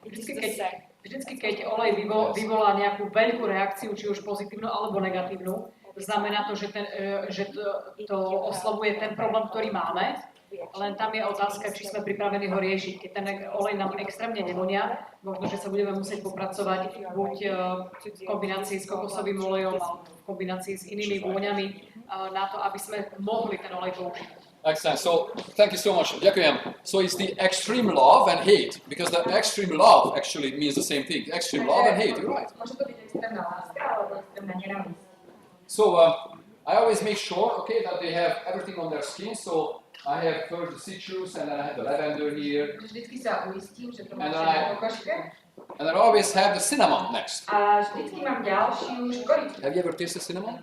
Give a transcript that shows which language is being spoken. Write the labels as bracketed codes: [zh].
[sk] Vždycky, keď olej vyvolá nejakú veľkú reakciu, či už pozitívnu alebo negatívnu, znamená to, že to oslavuje ten problém, ktorý máme, len tam je otázka, či sme pripravení ho riešiť. Keď ten olej nám extrémne nevonia, možno, že sa budeme musieť popracovať buď v kombinácii s kokosovým olejom, alebo v kombinácii s inými vôňami na to, aby sme mohli ten olej použiť. [en] Excellent. So, thank you so much. Ďakujem. So it's the extreme love and hate, because the extreme love actually means the same thing. Extreme love and hate, you're right. [sk] Môže to byť extrémna láska alebo extrémna nenávisť. [en] So I always make sure, okay, that they have everything on their skin. So I have first the citrus, and then I have the lavender here, [sk] Vždycky sa uistím, že to [en] And [sk] máte [en] I- [sk] na kokoške. [en] and I always have the cinnamon next. [sk] A vždycky mám ďalšiu škoricu. [en] Have you ever tasted cinnamon?